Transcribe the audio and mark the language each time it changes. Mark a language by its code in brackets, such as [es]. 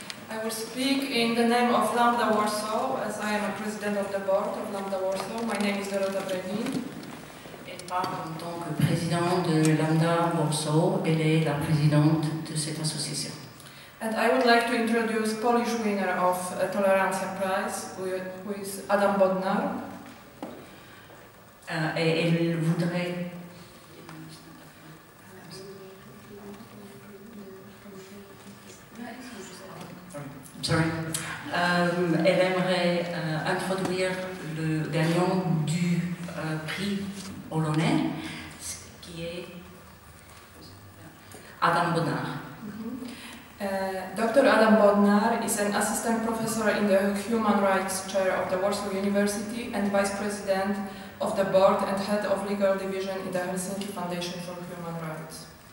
[en] I will speak in the name of Lambda Warsaw, as I am a president of the board of Lambda Warsaw. My name is Dorota Brevin. [fr] Elle parle en tant que présidente de Lambda Warsaw. Elle est la présidente de cette association. [en] And I would like to introduce Polish winner of Tolerancja Prize, who is Adam Bodnar. [fr] Et elle voudrait... [en] Sorry. [fr] Elle aimerait introduire le gagnant du prix polonais, qui est Adam Bodnar. [en] Dr. Adam Bodnar is an assistant professor in the Human Rights Chair of the Warsaw University and vice president of the board and head of legal division in the Helsinki Foundation for Human Rights.